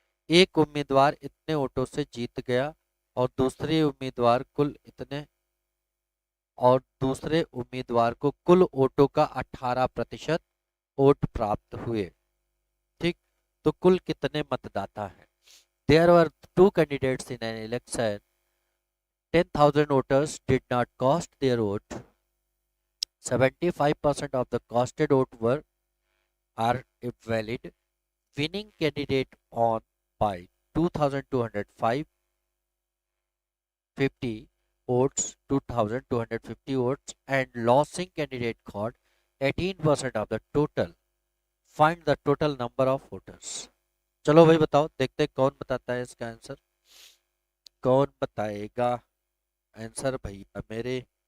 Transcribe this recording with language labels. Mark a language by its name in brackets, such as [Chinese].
[Hindi] एक उम्मीदवार इतने वोटों से जीत गया, और दूसरे उम्मीदवार कुल इतने और दूसरे उम्मीदवार को कुल वोटों का 18% वोट प्राप्त हुए। ठीक, तो कुल कितने मतदाता हैं? [English] There were two candidates in an election, 10,000 voters did not cast their vote, 75% of the casted vote were are invalid, winning candidate won by 2,250 votes, 2,250 votes, and losing candidate got 18% of the total. Find the total number of voters. [Hindi] चलो भाई बताओ, देखते हैं कौन बताता है इसका answer. कौन बताएगा आंसर भैया मेरे?